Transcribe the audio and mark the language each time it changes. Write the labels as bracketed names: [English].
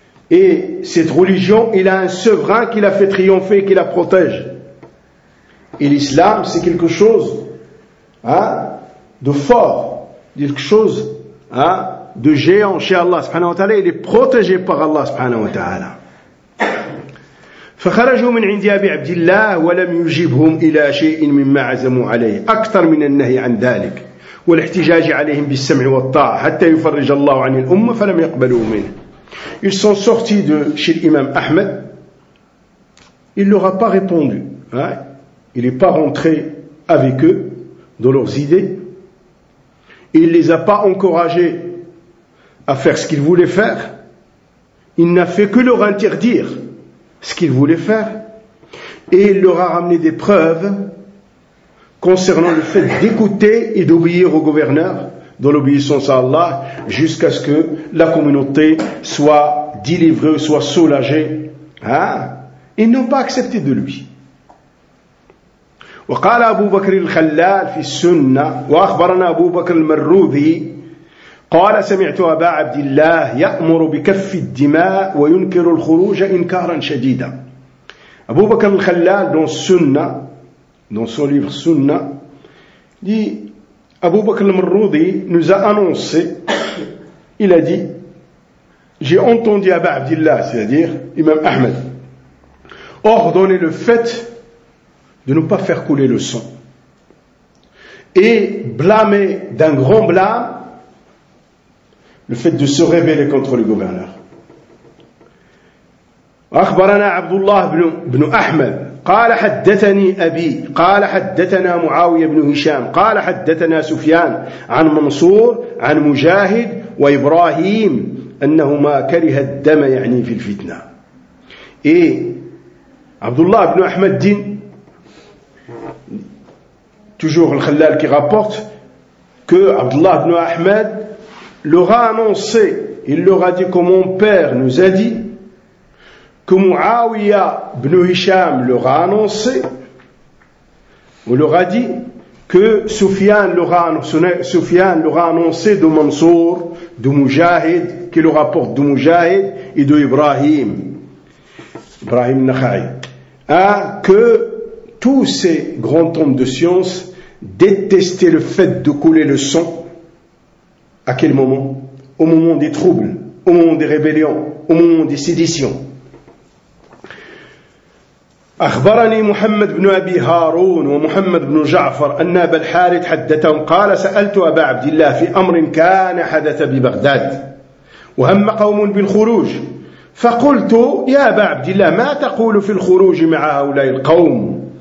[French] Et cette religion, il a un souverain qui l'a fait triompher et qui la protège. Et l'islam, c'est quelque chose hein, de fort, quelque chose hein, de géant chez Allah subhanahu wa ta'ala. Il est protégé par Allah subhanahu wa ta'ala. [Arabic] فخرجوا من عند أبي عبد الله ولم يجيبهم إلى شيء مما عزموا عليه أكثر من النهي عن ذلك والاحتجاج عليهم بالسمع والطاعة حتى يفرج الله عن الأمة فلم يقبلوا منه. [French] Ils sont sortis de chez l'imam Ahmed. Il ne leur a pas répondu. Hein? Il n'est pas rentré avec eux dans leurs idées. Il ne les a pas encouragés à faire ce qu'ils voulaient faire. Il n'a fait que leur interdire ce qu'ils voulaient faire. Et il leur a ramené des preuves concernant le fait d'écouter et d'obéir au gouverneur dans l'obéissance à Allah, jusqu'à ce que la communauté soit délivrée, soit soulagée. Hein? Ils n'ont pas accepté de lui. [Arabic] وقال أبو بكر الخلال في السنة وأخبرنا أبو بكر المروذي قال سمعت أبا عبد الله يأمر بكف الدماء وينكر الخروج إنكارا شديدا. [French] أبو بكر الخلال dans السنة dans son livre السنة dit Abu Bakr al-Marrudi nous a annoncé, il a dit, j'ai entendu Aba Abdillah, c'est-à-dire Imam Ahmed, ordonner le fait de ne pas faire couler le sang. Et blâmer d'un grand blâme le fait de se rebeller contre le gouverneur. [Arabic] أخبرنا عبد الله بن أحمد قال حدثني أبي قال حدثنا معاوية بن هشام قال حدثنا سفيان عن منصور عن مجاهد وإبراهيم أنهما كره الدم يعني في الفتنة. [French] إيه عبد الله بن أحمد دين toujours le Khalal qui rapporte que عبد الله بن أحمد leur a annoncé, il leur a dit que mon père nous a dit que Muawiyah ibn Hisham leur a annoncé, on leur a dit que Soufiane leur a annoncé de Mansour, de Mujahid, qui leur apporte de Mujahid et de Ibrahim Nakhai, hein, que tous ces grands hommes de science détestaient le fait de couler le sang. À quel moment? Au moment des troubles, au moment des rébellions, au moment des séditions. [Arabic] أخبرني محمد بن أبي هارون ومحمد بن جعفر أن أبا الحارث حدثهم قال سألت أبا عبد الله في أمر كان حدث ببغداد وهم قوم بالخروج فقلت يا أبا عبد الله ما تقول في الخروج مع هؤلاء القوم؟